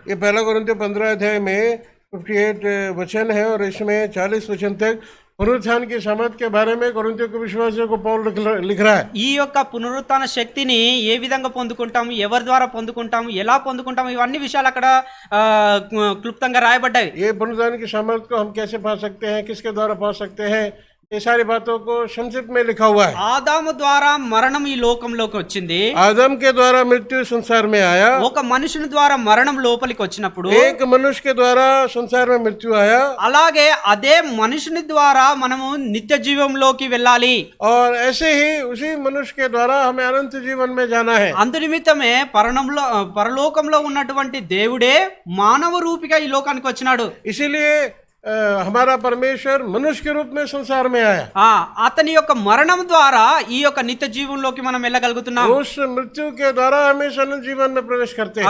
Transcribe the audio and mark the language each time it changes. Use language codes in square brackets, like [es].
[hi] ये पहला कोरिन्थियों 15 अध्याय में 58 वचन है और इसमें 40 वचन तक पुनरुत्थान की सामर्थ्य के बारे में कोरिन्थियों के विश्वासियों को पौल लिख रहा है। [te] ఈ యొక్క పునరుత్థాన శక్తిని ఏ విధంగా పొందుకుంటాము, ఎవరి ద్వారా పొందుకుంటాము, ఎలా పొందుకుంటాము, ఇవన్నీ విషయాలు అక్కడ క్లుప్తంగా రాయబడ్డాయి. [hi] ये पुनरुत्थान की सामर्थ्य को हम कैसे पा सकते हैं, किसके द्वारा पा सकते हैं, ये सारी बातों को संक्षिप्त में लिखा हुआ है। [te] ఆదాము ద్వారా మరణం ఈ లోకంలోకి వచ్చింది. [hi] आदम के द्वारा मृत्यु संसार में आया, [te] ఒక మనుషుని ద్వారా మరణం లోపలికి వచ్చినప్పుడు [hi] एक मनुष्य के द्वारा संसार में मृत्यु आया, [te] అలాగే అదే మనుషుని ద్వారా మనము నిత్య జీవంలోకి వెళ్ళాలి. [hi] और ऐसे ही उसी मनुष्य के द्वारा हमें अनंत जीवन में जाना है। [te] అందు నిమిత్తమే పరలోకంలో ఉన్నటువంటి దేవుడే మానవ రూపిగా ఈ లోకానికి వచ్చినాడు. [hi] इसीलिए हमारा परमेश्वर मनुष्य के रूप में संसार में आया। [te] అతని యొక్క మరణం ద్వారా ఈ యొక్క నిత్య జీవంలోకి మనం వెళ్ళగలుగుతున్నాం. [hi] उस मृत्यु के द्वारा हम इस अनंत जीवन में प्रवेश करते हैं।